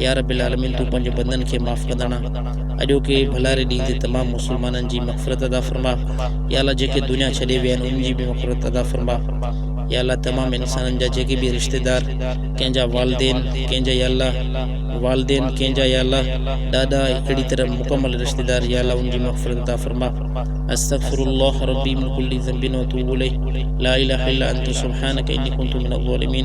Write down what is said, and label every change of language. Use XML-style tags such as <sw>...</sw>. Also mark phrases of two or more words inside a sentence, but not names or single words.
<ar>يا رب العالمين</ar> <sd>तूं पंहिंजे बंदनि खे माफ़ कंदड़। अॼोके भलारे ॾींहं ते तमामु मुसलमाननि जी मग़फ़िरत अता फ़रमा।</sd> <ar>يا الله</ar> <sd>जेके दुनिया छॾे विया आहिनि उन्हनि जी बि मग़फ़िरत अता फ़रमा।</sd> <ar>يا الله</ar> <sd>तमामु इंसाननि जा जेके बि रिश्तेदार, कंहिंजा वालिदैन, कंहिंजा</sd> <ar>يا الله</ar> <sd>वालदेन कंहिंजा</sd> <ar>يا الله</ar> <sd>ॾाॾा अहिड़ी तरह मुकमल रिश्तेदार</sd> <ar>يا الله</ar> <sd>उनजी मग़फ़िरत अता फ़रमा।</sd> <ar>أستغفر الله ربي من كل ذنب وأتوب إليه. لا إله إلا أنت سبحانك إني كنت من الظالمين.</ar>